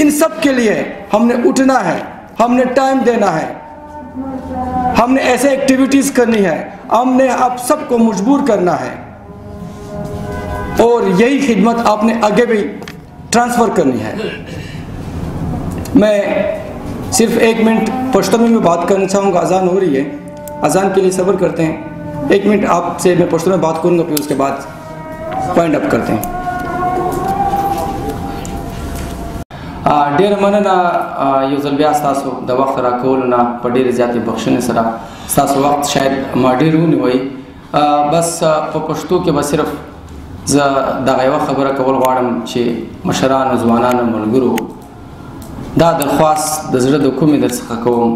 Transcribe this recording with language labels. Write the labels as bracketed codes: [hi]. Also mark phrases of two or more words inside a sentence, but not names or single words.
[ur] ان سب کے لیے ہم نے اٹھنا ہے، ہم نے ٹائم دینا ہے، ہم نے ایسے ایکٹیویٹیز کرنی ہے، ہم نے آپ سب کو مجبور کرنا ہے اور یہی خدمت آپ نے آگے بھی ٹرانسفر کرنی ہے. میں صرف 1 منٹ پشتو میں بات کرنا چاہوں گا. اذان ہو رہی ہے، اذان کے لیے صبر کرتے ہیں۔ 1 منٹ آپ سے میں پشتو میں بات کروں گا، پھر اس کے بعد [en] point up [ur] کرتے ہیں. [ps] ډېره مننه یو ځل بیا ستاسو د وخت راکولو نه په ډېرې زیاتې بخښنې سره ستاسو وخت شاید ما ډېر ونیوی. بس په پښتو کې به صرف زه دغه یوه خبره کول غواړم چې مشرانو، ځوانانو، ملګرو، دا درخواست د زړه د کومې درڅخه کوم.